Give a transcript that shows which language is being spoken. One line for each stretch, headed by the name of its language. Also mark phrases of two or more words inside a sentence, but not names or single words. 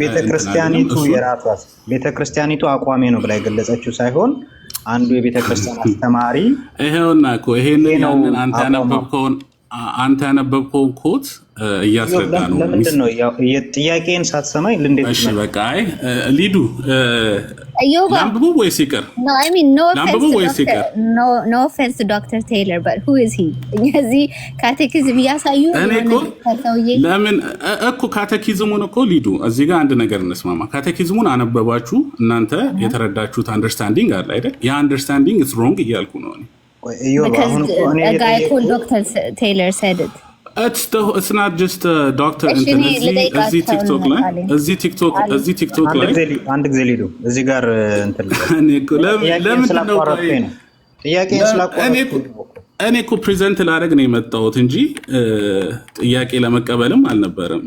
Amharic: ቤተክርስቲያኒቱ አቋሜ ነው ብላ የገለጸችው ሳይሆን አንዱ የቤተክርስቲያን አስተማሪ ይሄውና እኮ ይሄንን ያንን አንተ ያነበብከውን ኮት እያስረዳ ነው። ለምንድን ነው ጥያቄን ሳትሰማኝ ልንዴት? እሺ በቃ ሊዱ ላምብቡ ወይስ ይቀር?
English: No, I mean no offense to Dr. Taylor, but who is he?
Amharic: እዚህ ካቴኪዝም ያሳዩ ለምን እኮ ካቴኪዝሙን እኮ ሊዱ እዚህ ጋር አንድ ነገር እንስማማ። ካቴኪዝሙን አነበባችሁ እናንተ የተረዳችሁት አንደርስታንዲንግ አለ አይደል? ያ አንደርስታንዲንግ
English: is wrong
Amharic: እያልኩ ነው እኔ።
English: Because a guy called Dr. Taylor said it. It's not just doctor
Amharic: እዚህ ቲክቶክ ላይ አንድ ጊዜ ሊዱ እዚህ ጋር እንትን እኔ እኮ ፕሬዘንት ላደርግ ነው የመጣሁት እንጂ ጥያቄ ለመቀበልም አልነበረም።